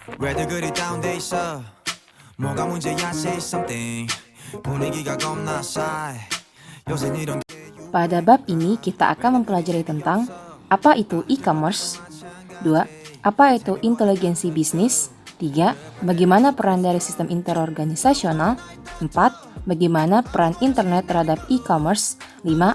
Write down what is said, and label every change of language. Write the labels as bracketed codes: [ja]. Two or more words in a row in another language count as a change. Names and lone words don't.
[ko] 왜들 그리 다운돼 있어 뭐가 문제야 [en] say something [ko] 분위기가 겁나 싸해 요새 이런 [id] Pada bab ini kita akan mempelajari tentang apa itu e-commerce, 2. Apa itu inteligensi bisnis, 3. Bagaimana peran dari sistem interorganisasional, 4. Bagaimana peran internet terhadap e-commerce, 5.